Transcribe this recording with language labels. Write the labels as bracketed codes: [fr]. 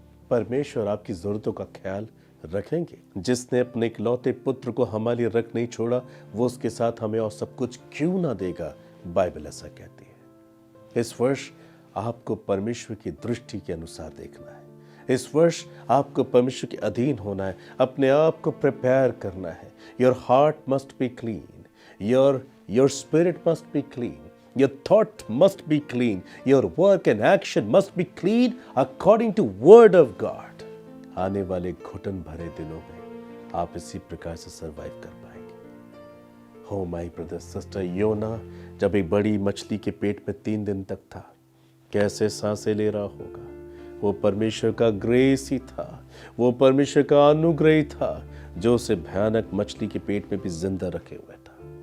[hi] परमेश्वर आपकी जरूरतों का ख्याल रखेंगे। जिसने अपने इकलौते पुत्र को हमारे लिए रख नहीं छोड़ा, वो उसके साथ हमें और सब कुछ क्यों ना देगा, बाइबल ऐसा कहती है। इस वर्ष आपको परमेश्वर की दृष्टि के अनुसार देखना है। इस वर्ष आपको परमेश्वर के अधीन होना है, अपने आप को प्रिपेयर करना है। [en] Your heart must be clean, your spirit must be clean, your thought must be clean, your work and action must be clean according to word of God. [hi] आने वाले घुटन भरे दिनों में आप इसी प्रकार से सरवाइव कर पाएंगे। हो माय ब्रदर सिस्टर, योना जब एक बड़ी मछली के पेट में 3 दिन तक था, कैसे सांसें ले रहा होगा। वो परमेश्वर का ग्रेस ही था, वो परमेश्वर का अनुग्रह था जो उसे भयानक मछली के पेट में भी जिंदा रखे हुए था।